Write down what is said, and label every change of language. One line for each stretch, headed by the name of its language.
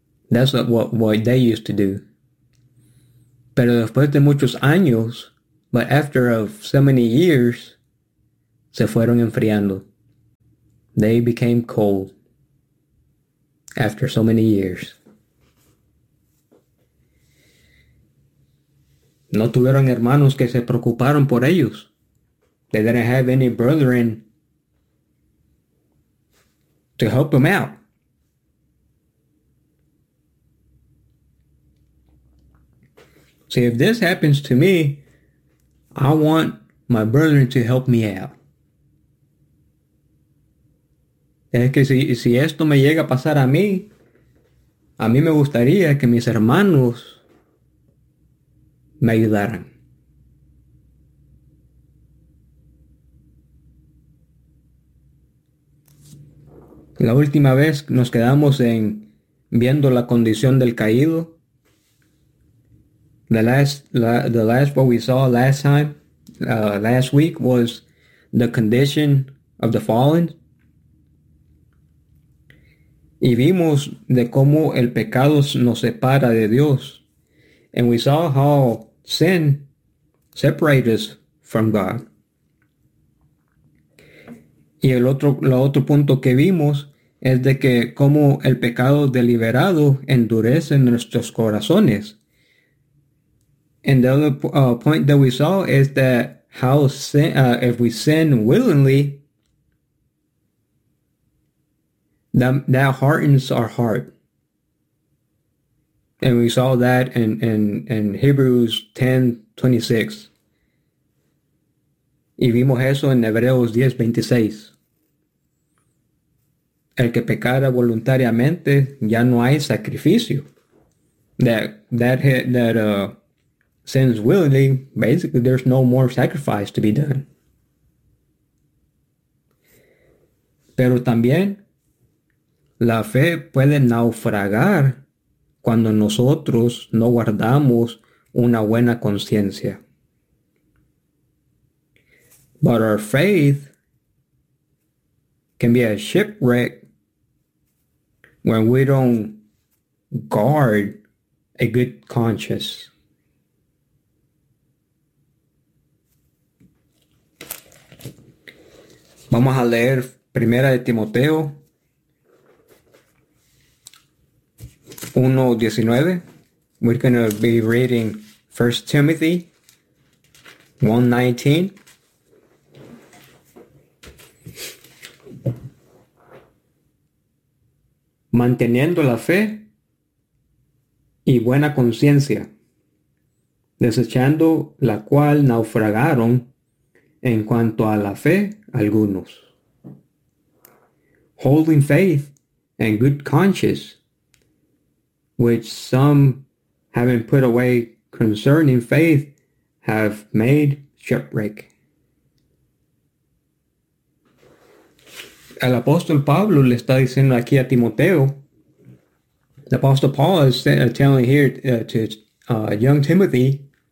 English: That's what they used to do.
Spanish: Pero después de muchos años,
English: but after of so many years,
Spanish: se fueron enfriando.
English: They became cold after so many years.
Spanish: No tuvieron hermanos que se preocuparon por ellos.
English: They didn't have any brethren to help them out. See, if this happens to me, I want my brethren to help me out.
Spanish: Es que si esto me llega a pasar a mí me gustaría que mis hermanos me ayudaran. La última vez nos quedamos en viendo la condición del caído.
English: The last what we saw last time, last week was the condition of the fallen.
Spanish: Y vimos de cómo el pecado nos separa de Dios.
English: And we saw how sin separates us from God.
Spanish: Y el otro punto que vimos es de que como el pecado deliberado endurece nuestros corazones.
English: And the other point that we saw is that how sin, if we sin willingly, that hardens our heart. And we saw that in Hebrews 10:26.
Spanish: Y vimos eso en Hebreos 10:26. El que pecara voluntariamente, ya no hay sacrificio.
English: That sins willingly, basically there's no more sacrifice to be done.
Spanish: Pero también la fe puede naufragar cuando nosotros no guardamos una buena conciencia.
English: But our faith can be a shipwreck when we don't guard a good conscience.
Spanish: Vamos a leer Primera de Timoteo 1:19.
English: We're going to be reading 1 Timothy 1:19.
Spanish: Manteniendo la fe y buena conciencia, desechando la cual naufragaron en cuanto a la fe algunos.
English: Holding faith and good conscience, which some, having put away concerning faith, have made shipwreck.
Spanish: El apóstol Pablo le está diciendo aquí a Timoteo.
English: The apostle Paul is telling here to young Timothy.